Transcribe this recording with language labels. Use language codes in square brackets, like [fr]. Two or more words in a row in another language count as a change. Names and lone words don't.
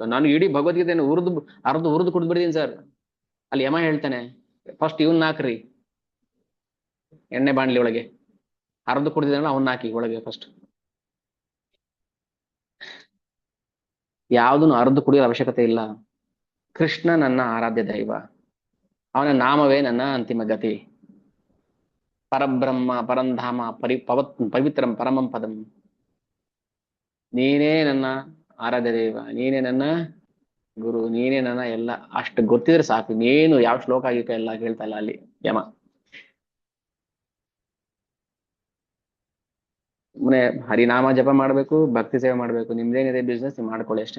[kn] ನಾನು ಇಡೀ ಭಗವದ್ಗೀತೆಯನ್ನು ಅರ್ದು ಕುಡಿದ್ಬಿಡ್ತೀನಿ ಸರ್. ಅಲ್ಲಿ ಯಮ ಹೇಳ್ತಾನೆ, ಫಸ್ಟ್ ಇವನ್ ಹಾಕ್ರಿ ಎಣ್ಣೆ ಬಾಣ್ಲಿ ಒಳಗೆ, ಅರ್ದು ಕುಡಿದಿದ್ದಾನಲ್ಲ ಅವನ್ನ ಹಾಕಿ ಒಳಗೆ ಫಸ್ಟ್. ಯಾವ್ದನ್ನು ಅರ್ದು ಕುಡಿಯೋ ಅವಶ್ಯಕತೆ ಇಲ್ಲ. ಕೃಷ್ಣ ನನ್ನ ಆರಾಧ್ಯ ದೈವ, ಅವನ ನಾಮವೇ ನನ್ನ ಅಂತಿಮ ಗತಿ. [sa] ಪರಬ್ರಹ್ಮ ಪರಂಧಾಮ ಪವಿತ್ರಂ ಪರಮಂ ಪದಂ. [kn] ನೀನೇ ನನ್ನ ಆರಾಧ್ಯ ದೈವ, ನೀನೇ ನನ್ನ ಗುರು, ನೀನೇ ನನ್ನ ಎಲ್ಲ. ಅಷ್ಟು ಗೊತ್ತಿದ್ರೆ ಸಾಕು, ನೀನು ಯಾವ ಶ್ಲೋಕ ಆಗಿಕ ಎಲ್ಲ ಹೇಳ್ತಾ ಇಲ್ಲ ಅಲ್ಲಿ ಯಮ. ಸುಮ್ಮನೆ ಹರಿನಾಮ ಜಪ ಮಾಡ್ಬೇಕು, ಭಕ್ತಿ ಸೇವೆ ಮಾಡ್ಬೇಕು, ನಿಮ್ದೇನಿದೆ ಬಿಸ್ನೆಸ್ ಮಾಡ್ಕೊಳ್ಳಿ ಅಷ್ಟೇ.